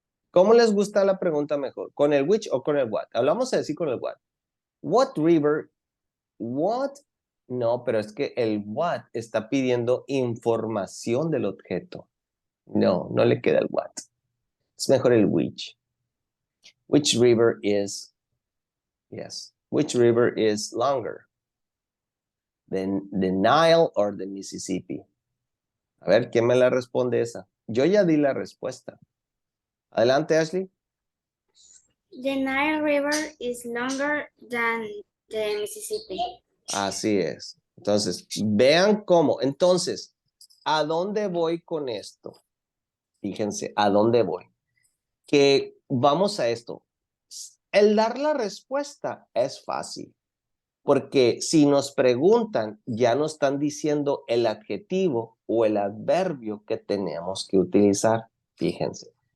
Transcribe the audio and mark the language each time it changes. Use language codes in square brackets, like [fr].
[es] ¿Cómo les gusta la pregunta mejor? ¿Con el which o con el what? Hablamos a decir con el what. [en] What river? What? [es] No, pero es que el what está pidiendo información del objeto. No, no le queda el what. Es mejor el which. [en] Which river is, yes, which river is longer? The Nile or the Mississippi? [es] A ver, ¿quién me la responde esa? Yo ya di la respuesta. Adelante, Ashley. [en] The Nile River is longer than the Mississippi. [es] Así es. Entonces, vean cómo. Entonces, ¿a dónde voy con esto? Fíjense, ¿a dónde voy? Que vamos a esto. El dar la respuesta es fácil, porque si nos preguntan, ya nos están diciendo el adjetivo o el adverbio que tenemos que utilizar. Fíjense.